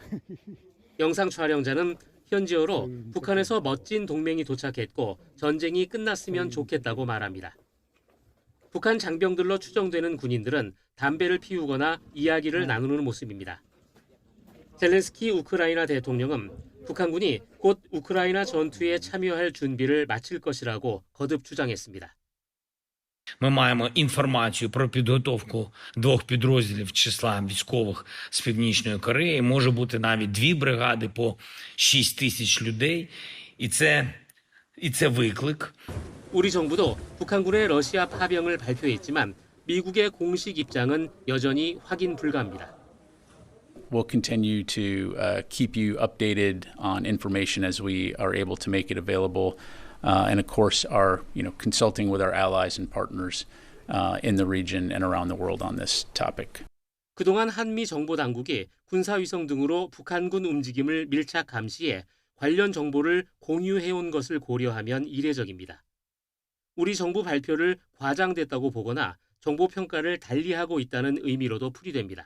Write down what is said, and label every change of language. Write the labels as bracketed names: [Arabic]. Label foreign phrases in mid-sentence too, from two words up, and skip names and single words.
[Korean] 영상 촬영자는 현지어로 북한에서 멋진 동맹이 도착했고 전쟁이 끝났으면 좋겠다고 말합니다. 북한 장병들로 추정되는 군인들은 담배를 피우거나 이야기를 나누는 모습입니다. 젤렌스키 우크라이나 대통령은 북한군이 곧 우크라이나 전투에 참여할 준비를 마칠 것이라고 거듭 주장했습니다. [Ukrainian] Ми маємо інформацію про підготовку 2 підрозділів числа військових з Північної Кореї. Може бути навіть 2 бригади по 6 тисяч людей. І це виклик. [Korean] 우리 정부도 북한군의 러시아 파병을 발표했지만 미국의 공식 입장은 여전히 확인 불가합니다. [English] We'll continue to keep you updated on information as we are able to make it available. And of course, are consulting with our allies and partners in the region and around the world on this topic. [Korean] 그동안 한미 정보 당국이 군사위성 등으로 북한군 움직임을 밀착 감시해 관련 정보를 공유해온 것을 고려하면 이례적입니다. 우리 정부 발표를 과장됐다고 보거나 정보 평가를 달리하고 있다는 의미로도 풀이됩니다.